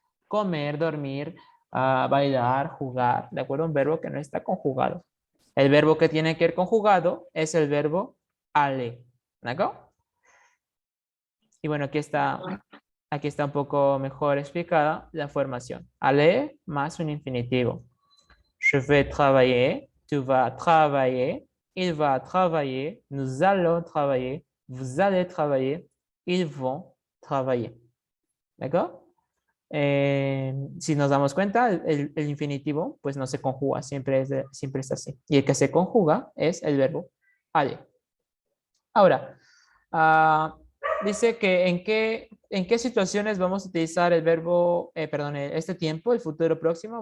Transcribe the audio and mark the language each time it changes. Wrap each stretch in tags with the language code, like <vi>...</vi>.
<es>Comer, dormir, bailar, jugar, ¿de acuerdo? Un verbo que no está conjugado. El verbo que tiene que ir conjugado es el verbo aller, ¿de acuerdo? Y bueno, aquí está un poco mejor explicada la formación. Aller más un infinitivo.</es> <fr>Je vais travailler, tu vas travailler, il va travailler, nous allons travailler, vous allez travailler, ils vont travailler. ¿D'accord?</fr> <es>Si nos damos cuenta, el infinitivo pues no se conjuga, siempre es así. Y el que se conjuga es el verbo aller. Ahora, dice que en qué situaciones vamos a utilizar el verbo, este tiempo, el futuro próximo.</es>